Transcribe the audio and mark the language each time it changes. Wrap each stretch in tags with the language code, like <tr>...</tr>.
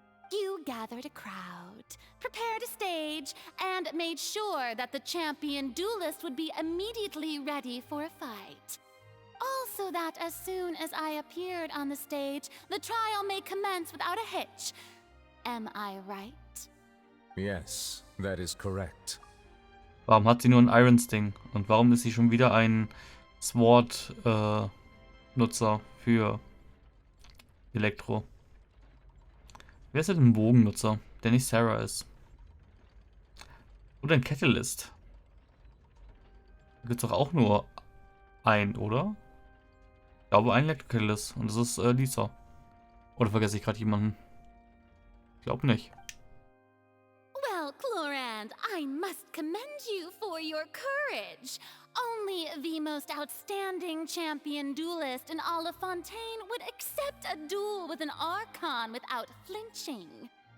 <en>You gathered a crowd, prepared a stage, and made sure that the champion duelist would be immediately ready for a fight. Also that as soon as I appeared on the stage, the trial may commence without a hitch. Am I right? Yes, that is correct.</en> <de>Warum hat sie nur ein Iron Sting? Und warum ist sie schon wieder ein Sword-Nutzer für Elektro? Wer ist denn ein Bogennutzer, der nicht Sarah ist? Oder ein Catalyst? Da gibt es doch auch nur einen, oder? Ich glaube, ein Electro-Catalyst. Und das ist Lisa. Oder vergesse ich gerade jemanden? Ich glaube nicht.</de> <en>Well, Clorand, I must commend you for your courage. Only the most outstanding champion duelist in all of Fontaine would accept a duel with an Archon without flinching.</en>